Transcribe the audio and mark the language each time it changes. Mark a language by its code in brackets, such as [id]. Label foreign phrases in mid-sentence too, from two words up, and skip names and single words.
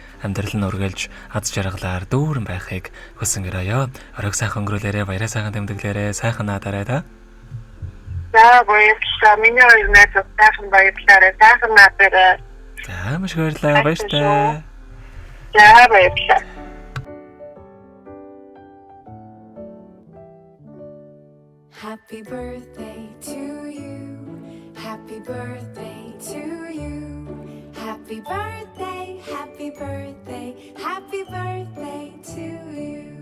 [mn] Амьдрал нь үргэлж аз жаргалаар дүүрэн байхыг хүсэн гэрөөё. Оройг сайхан өнгөрүүлээрэ, баяраа сайхан тэмдэглээрэ, сайхан наадаарай та. За баярлалаа. Миний хоёр найз сайхан баярлалаа. Сайхан наадаарай. За маш баярлалаа. Баяртай. За баярлалаа. [en] Happy birthday to you. Happy birthday to you. Happy birthday, happy birthday, happy birthday to you.